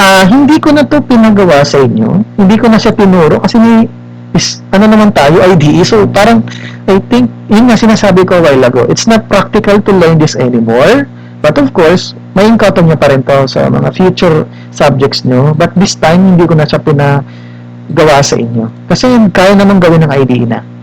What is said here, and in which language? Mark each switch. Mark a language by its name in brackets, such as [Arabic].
[Filipino] Hindi ko na to pinagawa sa inyo. Hindi ko na siya tinuro kasi ano naman tayo, IDE. [English] So, parang, I think, [Filipino] yun nga sinasabi ko [English] a while ago. It's not practical to learn this anymore. But of course, [Filipino] may encounter nyo pa rin to sa mga future subjects nyo. [English] But this time, [Filipino] hindi ko na siya pinagawa sa inyo. Kasi kaya naman gawin ng IDE na.